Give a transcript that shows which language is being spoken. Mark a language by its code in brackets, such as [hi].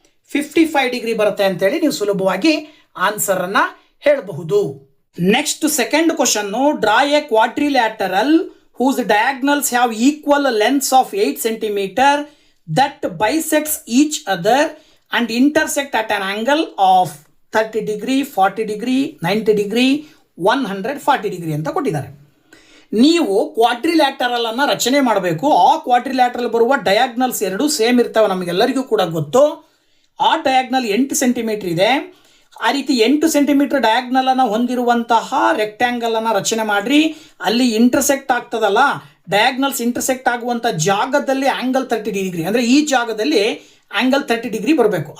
[kn] 55 degree ಬರುತ್ತೆ ಅಂತೇಳಿ ನೀವು ಸುಲಭವಾಗಿ ಆನ್ಸರ್ ಅನ್ನ ಹೇಳಬಹುದು. [en] next second question, draw a quadrilateral whose diagonals have equal lengths of 8 cm that bisects each other and intersect at an angle of 30 degree, 40 degree, 90 degree, 140 degree [kn] ಅಂತ ಕೊಟ್ಟಿದ್ದಾರೆ. ನೀವು ಕ್ವಾಡ್ರಿಲ್ಯಾಟರಲ್ ಅನ್ನು ರಚನೆ ಮಾಡಬೇಕು. ಆ ಕ್ವಾಡ್ರಿಲ್ಯಾಟರಲ್ ಬರುವ ಡಯಾಗ್ನಲ್ಸ್ ಎರಡು ಸೇಮ್ ಇರ್ತವೆ, ನಮಗೆಲ್ಲರಿಗೂ ಕೂಡ ಗೊತ್ತು. ಆ ಡಯಾಗ್ನಲ್ 8 ಸೆಂಟಿಮೀಟರ್ ಇದೆ. ಆ ರೀತಿ 8 ಸೆಂಟಿಮೀಟರ್ ಡಯಾಗ್ನಲ್ ಅನ್ನು ಹೊಂದಿರುವಂತಹ ರೆಕ್ಟ್ಯಾಂಗಲ್ ಅನ್ನು ರಚನೆ ಮಾಡ್ರಿ. ಅಲ್ಲಿ ಇಂಟರ್ಸೆಕ್ಟ್ ಆಗ್ತದಲ್ಲ, ಡಯಾಗ್ನಲ್ಸ್ ಇಂಟರ್ಸೆಕ್ಟ್ ಆಗುವಂಥ ಜಾಗದಲ್ಲಿ ಆಂಗಲ್ 30 ಡಿಗ್ರಿ, ಅಂದರೆ ಈ ಜಾಗದಲ್ಲಿ ಆಂಗಲ್ 30 ಡಿಗ್ರಿ ಬರಬೇಕು.